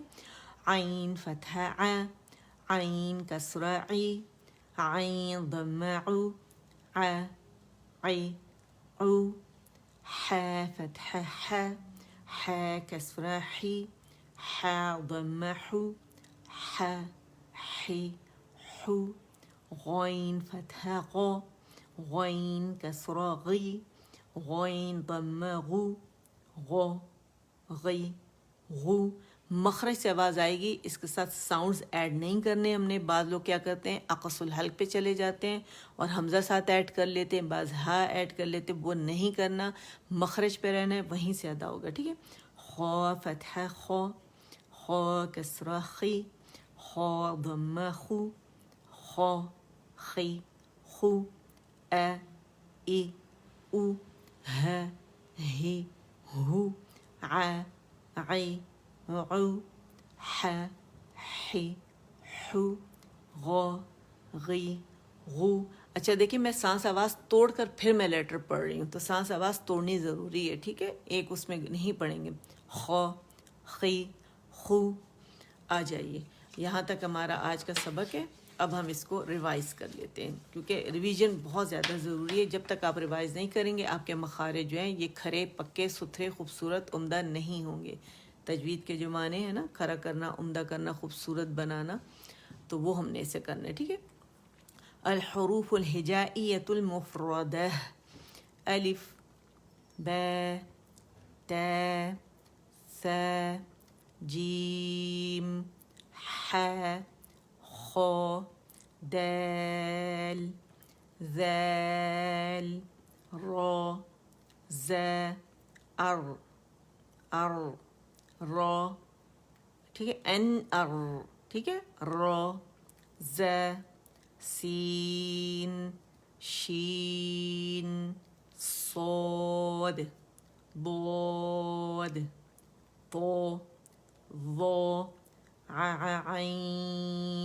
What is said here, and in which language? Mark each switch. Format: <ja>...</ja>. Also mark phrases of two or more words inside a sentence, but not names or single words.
<ar>عین فتحہ ع، عین کسرہ عی، عین ضمہ عو، عی او، ح فتحہ ح، ح کسرہ حی، ح ضمہ حو، ح حی حو، غین فتحہ غو، غین کسرہ غی، غین ضمہ غو، غو غی غو۔</ar> <ur>مخرج سے آواز آئے گی، اس کے ساتھ</ur> <en>sounds add</en> <ur>نہیں کرنے ہم نے۔ بعض لوگ کیا کرتے ہیں،</ur> <ar>اقص الحلق</ar> <ur>پہ چلے جاتے ہیں اور حمزہ ساتھ ایڈ کر لیتے ہیں، بعض ہا ایڈ کر لیتے ہیں، وہ نہیں کرنا، مخرج پہ رہنا ہے، وہیں سے ادا ہوگا، ٹھیک ہے۔</ur> <ar>خو فتحہ خو، خو کسرہ خی، خو ضمہ خو، خو خی خو ا ای او ہ ہی ہو ع عی عو ح حی حو غو غی غو.</ar> <ur>اچھا دیکھیں میں سانس آواز توڑ کر پھر میں لیٹر پڑھ رہی ہوں، تو سانس آواز توڑنی ضروری ہے، ٹھیک ہے، ایک اس میں نہیں پڑھیں گے.</ur> <ar>خو خی خو.</ar> <ur>آ جائیے یہاں تک ہمارا آج کا سبق ہے. اب ہم اس کو ریوائز کر لیتے ہیں، کیونکہ ریویژن بہت زیادہ ضروری ہے. جب تک آپ ریوائز نہیں کریں گے آپ کے مخارج جو ہیں یہ کھرے پکے ستھرے خوبصورت عمدہ نہیں ہوں گے. تجوید کے جو معنی ہیں نا، کھرا کرنا، عمدہ کرنا، خوبصورت بنانا، تو وہ ہم نے اسے کرنا ہے، ٹھیک ہے.</ur> <ar>الحروف الہجائیۃ المفردہ: الف ب ت ث جیم ح خ دال ذال را ز ار را،</ar> <ur>ٹھیک ہے، ان ار، ٹھیک ہے،</ur> <ar>را ز سین شین صاد ضاد طا ظا عین.</ar>